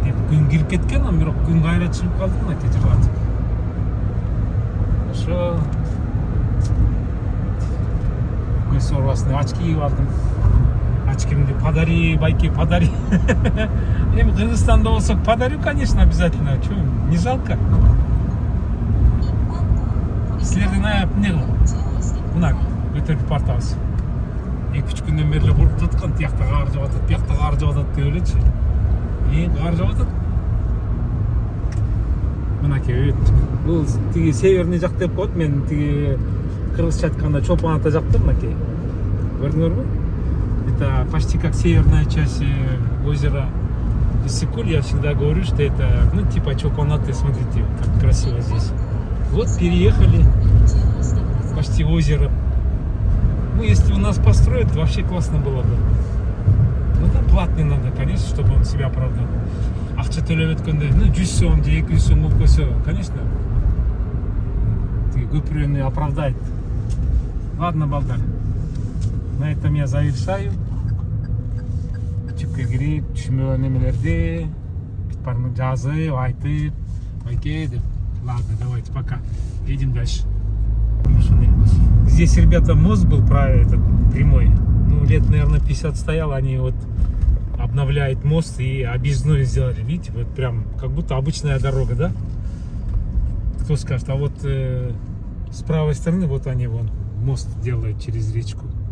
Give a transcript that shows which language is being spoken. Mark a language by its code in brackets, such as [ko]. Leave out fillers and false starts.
[ky] Күн кирип кеткен, бирок күн кайра чыгып калды мынакей жыгылатып. Ошо көз орбасына очки кийип алдым. Очкимди подари, байке, подари. Эми Кыргызстанда болсок [ru] подарю, конечно, обязательно. Чё, не жалко? [ky] Силердин аяп эмне кыл? Мына көтөрүп бартабыз. 2-3 күндөн бери куруп жаткан, тиякта кар жаап атат, биякта кар жаап атат деп элечи. Кар жаап атат. Мынакей бул тиги северный жак деп коет. Мен тиги кыргызча айтканда Чолпон ата жакты мынакей. Көрдүңөрбү? [ru] Это почти как северная часть озера Иссык-Куль. Я всегда говорю, что это, типа Чолпон-Аты. Смотрите, как красиво здесь. Вот переехали, почти озеро. Если у нас построят, вообще классно было бы. Да, платный надо, конечно, чтобы он себя оправдал. [ky] Акча төлөп өткөндө, 100 сом, 200 сом болуп койсо, конечно, көпүрөнү оправдает. [ru] Ладно, [ky] балдар. [ru] На этом я завершаю. [ky] Чүпкө кирип, түшүнбөгөн эмелерди жазып, айтып, байке деп. [ru] Ладно, давайте, пока. Едем дальше. Здесь, ребята, мост был прямой. Лет, наверное, 50 стоял. Они вот обновляют мост и объездную сделали. Видите, вот прям как будто обычная дорога, да? Кто скажет, а вот с правой стороны вот они мост делают через речку.